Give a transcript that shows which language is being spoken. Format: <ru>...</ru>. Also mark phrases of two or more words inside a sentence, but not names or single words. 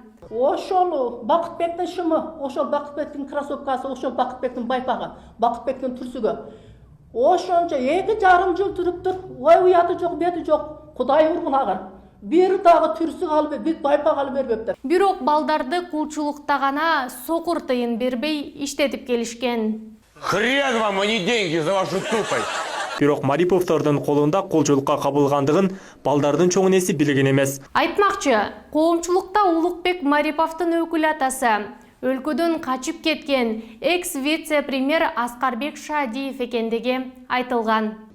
<ky>Ошол Бакытбектин шымы, ошол Бакытбектин кроссовкасы, ошол Бакытбектин байпагы, Бакытбектин түрсүгө. Ошончо 2,5 жыл туруптур. Ой уяты жок, бети жок. Кудай ургулагыр. Бир дагы түрсүк алып, бир байпак алып бербептир. Бирок балдарды кулчулукта гана сокур тыйын бербей иштетип келишкен.</ky> <ru>Хрен вам, а не деньги за вашу тупость.</ru> <ky>Бирок Мариповдордун колунда колчулукка кабылгандыгын балдардын чоң энеси билген эмес. Айтмакчы, коомчулукта Улукбек Мариповдун өкүл атасы, өлкөдөн качып кеткен экс-вице-премьер Аскарбек Шадиев экендиги айтылган.</ky>